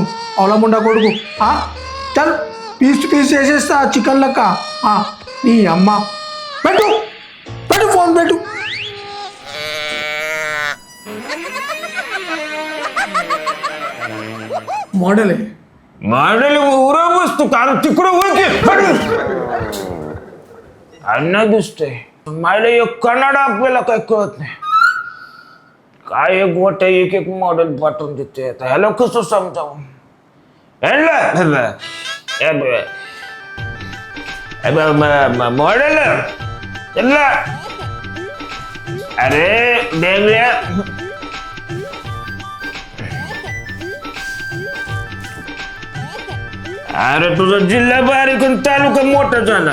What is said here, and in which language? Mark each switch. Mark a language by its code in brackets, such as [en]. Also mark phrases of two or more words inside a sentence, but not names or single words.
[te] అవలముండ కొడుకు చల్ పీస్ పీస్ చేసేస్తా చికెన్ లెక్క. నీ అమ్మ పెట్టు పెట్టు, ఫోన్ పెట్టు. మోడలే [mr] मॉडेल उरा बसतो कारण तिकडं होते अण्णा दिसतंय. मला एक कन्नडा आपल्याला काय कळत नाही. काय एक गोट्या एक एक मॉडेल पाठवून देते. ह्याला कसं समजावं? मॉडेल अरे डेंगळ्या, अरे तुझा जिल्हा बारीक आणि तालुका मोठा झाला.